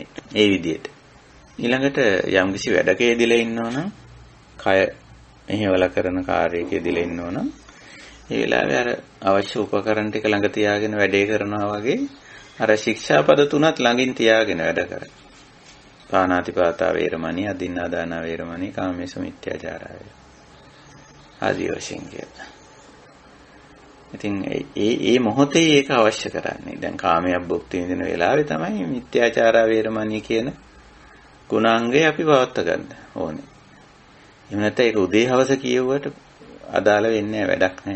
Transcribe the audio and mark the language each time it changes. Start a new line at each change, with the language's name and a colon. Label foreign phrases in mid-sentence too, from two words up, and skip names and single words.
Sinhala: ඒ විදිහට. ඊළඟට යම්කිසි වැඩක යෙදিলা ඉන්නවනම් කය මෙහෙवला කරන කාර්යයක යෙදিলা ඉන්නවනම් ඒ වෙලාවේ අර අවශ්‍ය උපකරණ ටික ළඟ තියාගෙන වැඩේ කරනවා වගේ අර ශික්ෂාපද තුනත් ළඟින් තියාගෙන වැඩ කරා.
Pali: පාණාතිපාතා වේරමණී, අදින්නාදාන වේරමණී, කාමේසු මිත්‍යාචාරය.
Sinhala: ආදී වශයෙන් කියලා. ඉතින් ඒ මොහොතේ ඒක අවශ්‍ය කරන්නේ. දැන් කාමයක් භුක්ති විඳින වෙලාවේ තමයි
Pali: මිත්‍යාචාර වේරමණී
Sinhala: කියන ගුණාංගය අපි පවත්වා ගන්න ඕනේ. එහෙම නැත්නම් ඒක උදේ හවස කියවුවට අදාළ වෙන්නේ වැඩක් නැහැ.